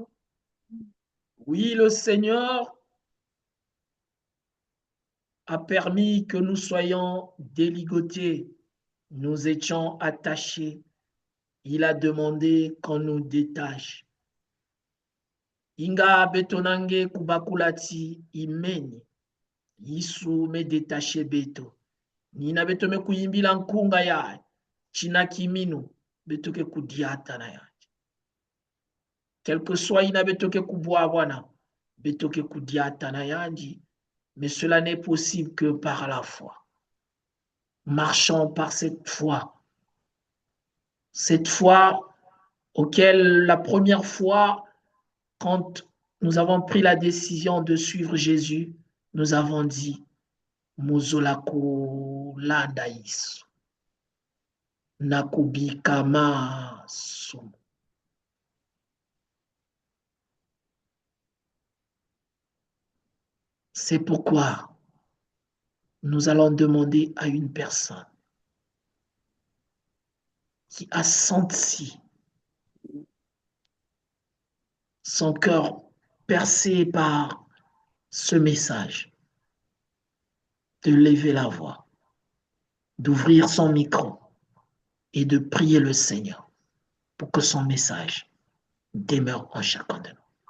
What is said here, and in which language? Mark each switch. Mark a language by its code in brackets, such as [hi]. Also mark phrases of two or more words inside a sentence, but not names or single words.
[fr] Oui, le Seigneur a permis que nous soyons déligotés, nous étions attachés. Il a demandé qu'on nous détache. [kg] inga beto nange kubakulati imeni yisu me détaché beto nina beto me kuyimbila nkunga ya china kiminu beto ke kudiata na ya [fr] quel que soit [kg] ina beto ke kubwa bwana beto ke kudiata na yanji, [fr] mais cela n'est possible que par la foi. Marchons par cette foi. Cette foi auquel la première fois, quand nous avons pris la décision de suivre Jésus, nous avons dit, [kg] Muzolako landaïs, nakubikama sumu. [fr] C'est pourquoi nous allons demander à une personne qui a senti son cœur percé par ce message, de lever la voix, d'ouvrir son micro et de prier le Seigneur pour que son message demeure en chacun de nous.